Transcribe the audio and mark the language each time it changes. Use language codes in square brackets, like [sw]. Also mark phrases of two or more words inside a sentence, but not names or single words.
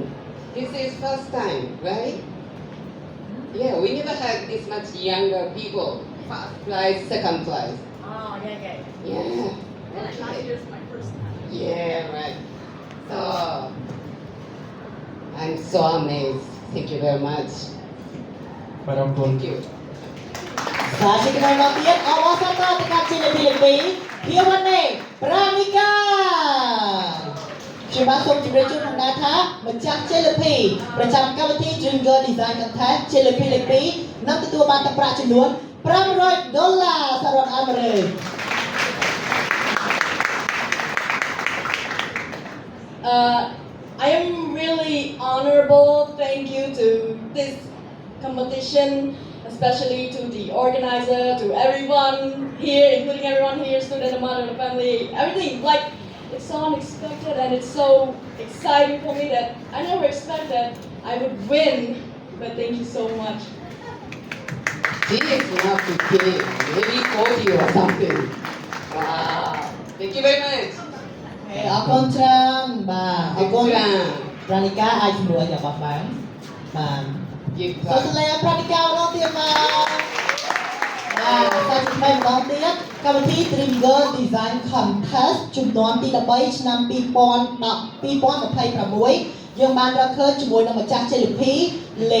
[en] This is first time, right? Yeah, we never had this much younger people. First prize, second prize. Oh, yeah. Yeah. Last year's my first time. Yeah, right. So I'm so amazed. Thank you very much. [km] បាទអរគុណ [en] Thank you. [km] សាជាកណ្ដាលទៀតអបអរសាទរទៅកាន់ជិលាទី2ភាវនីប្រាមីកាខ្ញុំបាទសូមជម្រាបជូនផងដែរថាម្ចាស់ជលភីប្រចាំកម្មវិធី Jingle Design Contest ជលភីលេខ2នឹងទទួលបានទឹកប្រាក់ចំនួន$500សហរដ្ឋអាមេរិក [en] I am really honorable. Thank you to this competition, especially to the organizer, to everyone here, including everyone here, student, the mother, the family, everything. Like, it's so unexpected and it's so exciting for me that I never expected that I would win. But thank you so much. This is not 15, maybe 40 or something. Wow. Thank you very much. [km] អរគុណច្រើនបាទអរគុណ [en] Extra. [km] ប្រានីកាអាចជំនួយយ៉ាងបោះបានបាទ [en] Give [km] សូម [en] back. [km] សលេងប្រានីកាម្ដងទៀតបាទបាទសូមស្ដីម្ដងទៀតកម្មវិធី Jingle Design Contest ជំនាន់ទី13ឆ្នាំ2026យើងបានរកឃើញជាមួយនឹងម្ចាស់ជលភីលេខ